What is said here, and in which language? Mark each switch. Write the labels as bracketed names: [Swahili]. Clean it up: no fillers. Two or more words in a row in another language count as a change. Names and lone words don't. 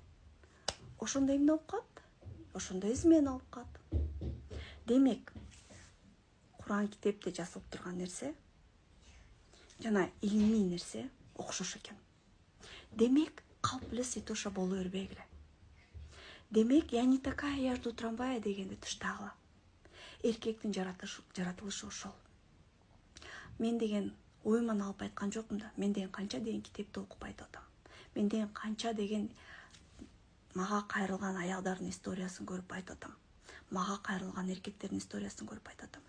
[Kyrgyz] Ошондо эмне болуп калат? Ошондо измена болуп калат. Демек, Куран китепте жазылып турган нерсе жана илимий нерсе окшош экен. Демек, калп эле сыйтоошо боло бербегиле. Демек, [Russian] я не такая, я жду трамвая дегенди тыштагыла. [Kyrgyz] Эркектин жаратылышы ошол. Мен деген оюман алып айткан жокмун да. Мен деген канча деген китепти окуп айтып атам. Мен деген канча деген мага кайрылган аялдардын историясын көрүп айтып атам. Мага кайрылган эркектердин историясын көрүп айтып атам.